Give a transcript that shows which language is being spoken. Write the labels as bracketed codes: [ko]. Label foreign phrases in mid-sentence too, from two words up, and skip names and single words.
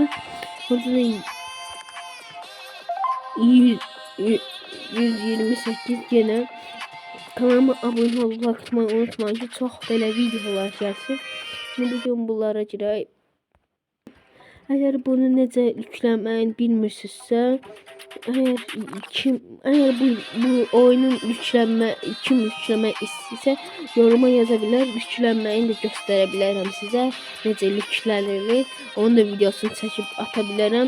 [tr] Orada da 128 gene. Kanalıma abone olup bakmayı unutmayın ki çok böyle videolar gelsin. [az] Şimdi bugün bunlara girək. Eğer bunu necə yükləməyi bilmirsinizsə, eğer bu oyunun kim yükləmək istəyirsə yoruma yaza bilər. Yüklənməyini də göstərə bilərəm sizə. Necə yüklənir, onun da videosunu çəkib ata bilərəm.